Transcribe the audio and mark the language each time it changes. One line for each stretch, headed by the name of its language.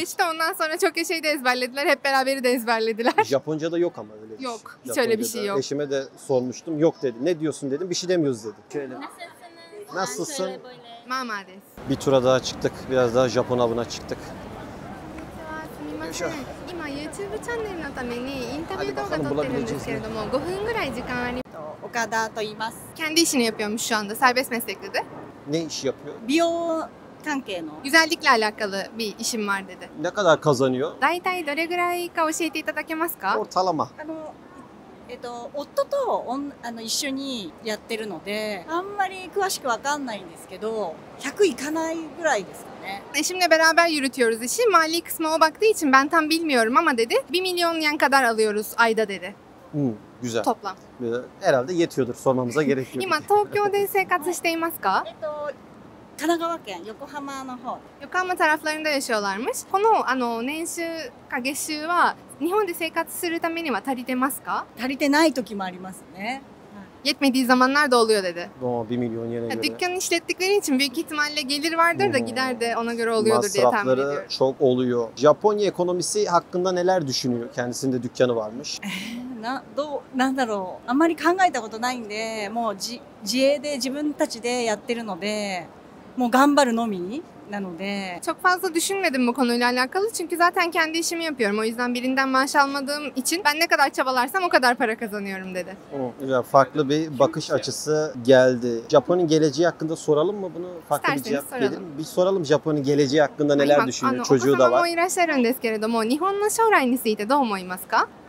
Turkish: geçti, ondan sonra çok şeyi de ezberlediler. Hep beraberi de ezberlediler. Japonca'da yok ama öyle bir Yok, şey. hiç öyle bir Japonca'da. şey yok. Eşime de sormuştum. Yok dedi. Ne diyorsun dedim. Bir şey demiyoruz dedi. Şöyle. Nasılsın? Şöyle böyle.
Japanese: Mama desu.
Turkish: Bir tura daha çıktık. Biraz daha Japon avına çıktık.
Japanese: すみません。今 YouTube チャンネルのためにインタビュー動画撮ってるんですけれども、5分ぐらい時間あり。岡田と言います。
Turkish: Kendi işini yapıyormuş şu anda. Serbest meslek dedi. Ne iş yapıyor?
Japanese: 美容関係の
Turkish: Güzellikle alakalı bir işim var dedi. Ne kadar kazanıyor?
Japanese: 大体どれぐらいか教えていただけますか？
Turkish: Ortalama.
Japanese: 夫と一緒にやってるのであんまり詳しくわかんないんですけど100いかないぐらいですかね。
Turkish: Eşimle beraber yürütüyoruz işi. Mali kısmı o baktığı için ben tam bilmiyorum ama dedi 1 milyon yen kadar alıyoruz ayda dedi. Güzel. Toplam. Herhalde yetiyordur. Sormamıza gerek yok.
Japanese: 今東京で生活していますか？神奈川県横浜の方。
Turkish: 横浜taraflarında yaşıyorlarmış.
Japanese: この年収か月収は日本で生活するためには足りてますか？足りてない時もありますね。
Turkish: Yetmediği zamanlar da oluyor dedi. 1 milyon yene göre. Dükkanı işlettikleri için büyük ihtimalle gelir vardır da gider de ona göre oluyordur diye tahmin ediyorum. Masrafları çok oluyor. Japonya ekonomisi hakkında neler düşünüyor? Kendisinde dükkanı varmış.
Japanese: なんだろうあんまり考えたことないんでもう自営で自分たちでやってるのでもう頑張るのみなので
Turkish: Çok fazla düşünmedim bu konuyla alakalı çünkü zaten kendi işimi yapıyorum. O yüzden birinden maaş almadığım için ben ne kadar çabalarsam o kadar para kazanıyorum dedi. Güzel, farklı bir bakış açısı geldi. Japon'un geleceği hakkında soralım mı bunu? Farklı bir İsterseniz soralım. gelir mi? Bir soralım Japon'un geleceği hakkında neler
Japanese: 今
Turkish: düşünüyor?
Japanese: お子
Turkish: Çocuğu da
Japanese: 様も
Turkish: var.
Japanese: いらっしゃるんですけれども、日本の将来についてどう思いますか？